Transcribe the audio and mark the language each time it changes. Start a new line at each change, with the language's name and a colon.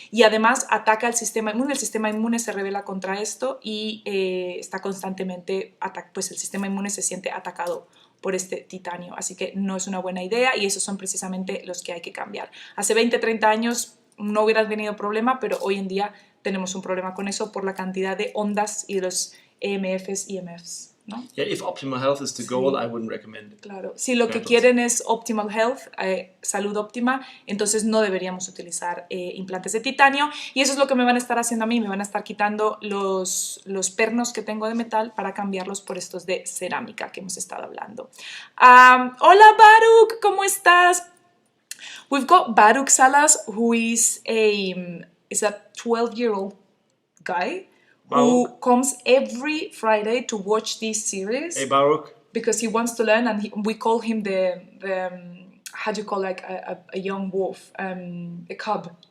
Spanish: Y además ataca el sistema inmune se rebela contra esto y está constantemente, pues el sistema inmune se siente atacado por este titanio, así que no es una buena idea y esos son precisamente los que hay que cambiar. Hace 20, 30 años no hubiera tenido problema, pero hoy en día tenemos un problema con eso por la cantidad de ondas y de los EMFs y EMFs, ¿no?
English: Yeah, if optimal health is the goal, I wouldn't recommend it.
Spanish: Claro, si lo que quieren es
English: optimal health,
Spanish: salud óptima, entonces no deberíamos utilizar implantes de titanio y eso es lo que me van a estar haciendo a mí, me van a estar quitando los pernos que tengo de metal para cambiarlos por estos de cerámica que hemos estado hablando. Hola Baruch, ¿cómo estás?
English: We've got Baruch Salas, who is a 12-year-old guy who comes every Friday to watch this series. Hey Baruch. Because he wants to learn, and we call him the how do you call like a young wolf, a cub.